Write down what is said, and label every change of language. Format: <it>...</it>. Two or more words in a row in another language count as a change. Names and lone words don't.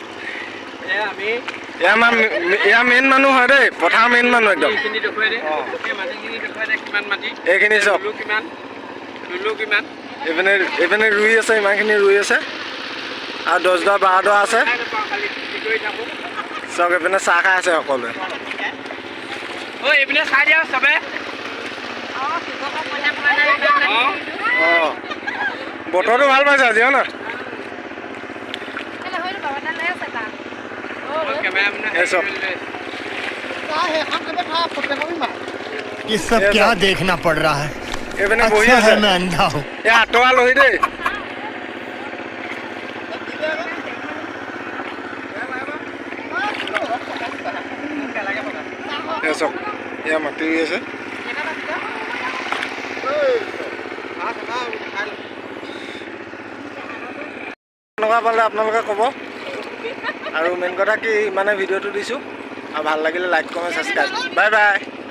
<as>এয়া মেইন মানুহ হয় দেই পথাৰ মেইন মানুহ একদম এইখিনি চাওক এইপিনে ৰুই আছে ইমানখিনি ৰুই আছে আৰু 10 ডৰা 12 ডৰা আছে চাওক এইপিনে চাহ খাই আছে সকলোৱে বতৰটো ভাল পাইছে আজি হয় না</as> <hi>ये सब क्या देखना पड़ रहा है अच्छा है मैं अंधा हूँ</hi> <as>আঁতৰা লহি দেই চাওক এয়া মাটি ৰুই আছে কেনেকুৱা পালে আপোনালোকে ক'ব আৰু মেইন কথা কি মানে ভিডিঅ'টো দিছোঁ আৰু ভাল লাগিলে</as> <en>like comment subscribe bye bye</en>